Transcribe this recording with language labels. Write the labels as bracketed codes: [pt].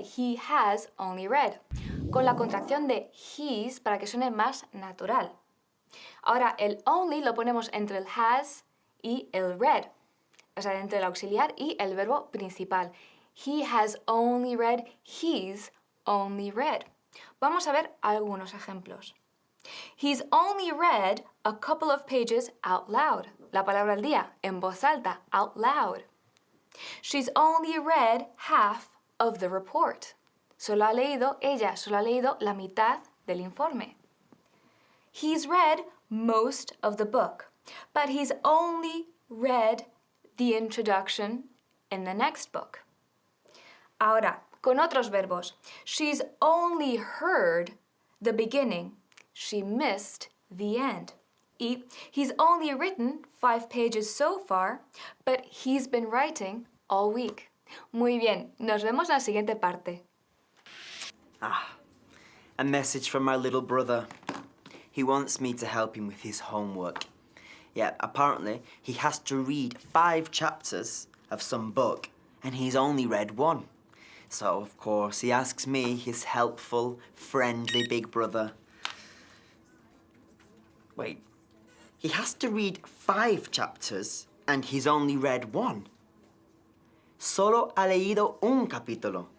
[en] He has only read. [es] Con la contracción de he's para que suene más natural. Ahora, el only lo ponemos entre el has y el read. O sea, entre el auxiliar y el verbo principal. [en] He has only read. He's only read. [es] Vamos a ver algunos ejemplos. [en] He's only read a couple of pages out loud. [es] La palabra al día, en voz alta, [en] out loud. She's only read half of the report. [es] Ella solo ha leído la mitad del informe. [en] He's read most of the book, but he's only read the introduction in the next book. [es] Ahora, con otros verbos. [en] She's only heard the beginning. She missed the end. Y he's only written 5 pages so far, but he's been writing all week. [es] Muy bien, nos vemos en la siguiente parte. [en] A message from my little brother. He wants me to help him with his homework. Yeah, apparently he has to read 5 chapters of some book, and he's only read 1. So, of course, he asks me, his helpful, friendly big brother. Wait, he has to read 5 chapters and he's only read 1. [es] Solo ha leído un capítulo.